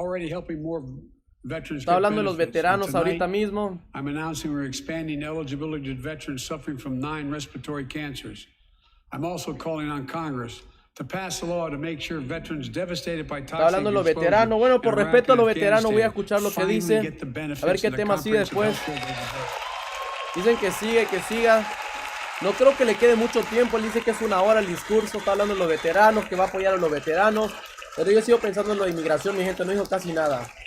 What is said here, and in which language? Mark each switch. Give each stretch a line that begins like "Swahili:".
Spanish: Está hablando de los veteranos ahorita mismo.
English: I'm announcing we're expanding eligibility to veterans suffering from 9 respiratory cancers. I'm also calling on Congress to pass a law to make sure veterans devastated by toxic
Spanish: Está hablando de los veteranos. Bueno, por respeto a los veteranos voy a escuchar lo que dice. A ver qué tema sigue después. Dicen que sigue, que siga. No creo que le quede mucho tiempo. Él dice que es 1 hora el discurso. Está hablando de los veteranos, que va a apoyar a los veteranos. Pero yo sigo pensando en lo de inmigración, mi gente. No dijo casi nada.